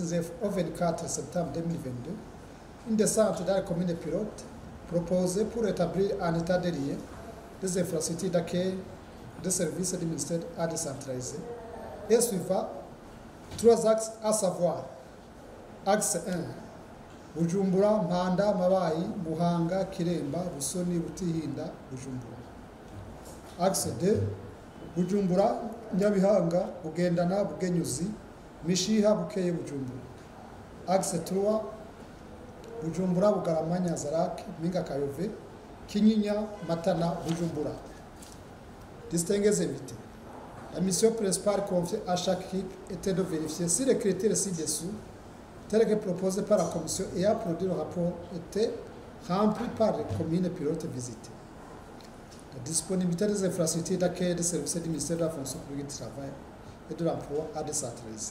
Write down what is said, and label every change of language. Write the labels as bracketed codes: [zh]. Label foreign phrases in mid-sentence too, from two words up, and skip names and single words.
[fr] 19 au 24 septembre 2022 une descente dans les communes pilotes proposée pour établir en état de lien des infrastructures d'accueil des services du ministère à décentraliser et suivant 3 axes, à savoir axe 1, Bujumbura, Mpanda, Mabayi, Muhanga, Kiremba, Busoni, Butihinda, Bujumbura. Axe 2, Bujumbura, Nyabihanga, Bugendana, Bugenyuzi, Mishiha, Bukeye, Bujumbura. Axe 3, Bujumbura, Bugarama, Nyanzarake, Minga Kayove, Kinyinya, Matana, Bujumbura. Distingués invités, la mission principale confiée à chaque équipe était de vérifier si les critères ci-dessous, tels que proposés par la commission et à produire le rapport, étaient remplis par les communes pilotes visitées. La disponibilité des infrastructures d'accueil des services du ministère de la fonction publique du travail et de l'emploi à décentraliser.